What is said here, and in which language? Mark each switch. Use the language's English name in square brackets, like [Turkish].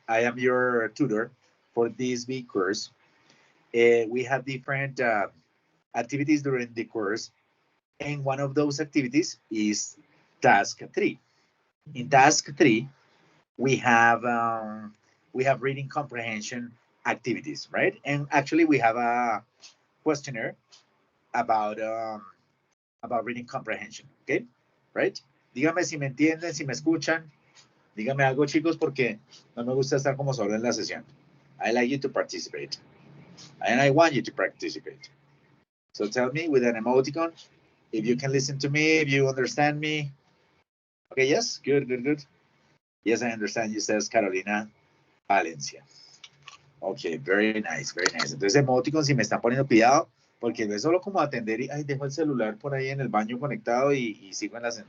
[English] I am your tutor for this big course. We have different activities during the course, and one of those activities is task 3. In task 3, we have reading comprehension activities, right? And actually, we have a questionnaire about reading comprehension, okay? Right? [Spanish] Dígame si me entienden, si me escuchan. Dígame algo, chicos, porque no me gusta estar como solo en la sesión. [English] I like you to participate. And I want you to participate. So tell me with an emoticon if you can listen to me, if you understand me. Okay, yes? Good, good, good. Yes, I understand you, says Carolina Valencia. Okay, very nice, very nice. [Spanish] Entonces, emoticon, si me están poniendo cuidado, porque no es solo como atender y, ay, dejo el celular por ahí en el baño conectado y sigo en la sesión.